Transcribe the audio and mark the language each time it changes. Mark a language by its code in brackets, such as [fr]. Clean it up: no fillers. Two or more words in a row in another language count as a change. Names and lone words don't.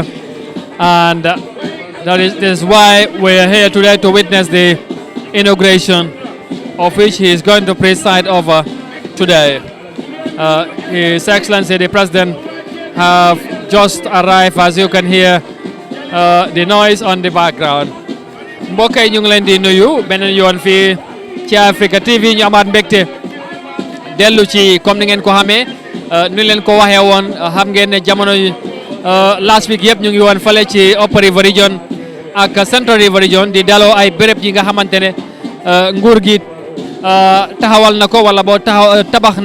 [en] And this is why we're here today to witness the inauguration, of which he is going to preside over today. His Excellency the President have just arrived, as you can hear the noise on the background. [wo] mbokk yi ñu ngi leen di nuyu beneen yoon fii ci Africa TV ñu amaat mbégte dellu ci comme ni ngeen ko xamee ni leen ko waxee woon xam ngeen ne jamono [en] last week [wo] yëpp ñu ngi woon fale ci Upper River Region ak Central River Region di daloo ay béréb yi nga xamante ne nguur gi taxawal na ko wala boo tabax